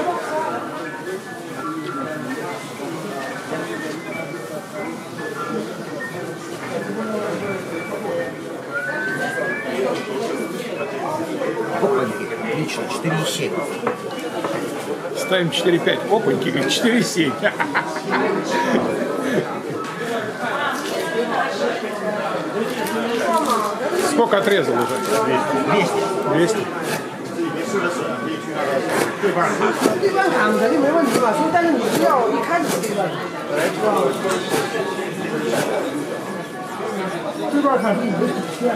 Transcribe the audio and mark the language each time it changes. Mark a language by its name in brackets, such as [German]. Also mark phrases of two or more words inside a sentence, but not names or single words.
[Russian] Опаньки, отлично, 4,7. Ставим 4,5. Опаньки, говорит, 4,7. Сколько отрезал уже? 200. 200. [Chinese] 对半场肯定没问题嘛，所以但是你是要一开始对半场，对半场是你的底线。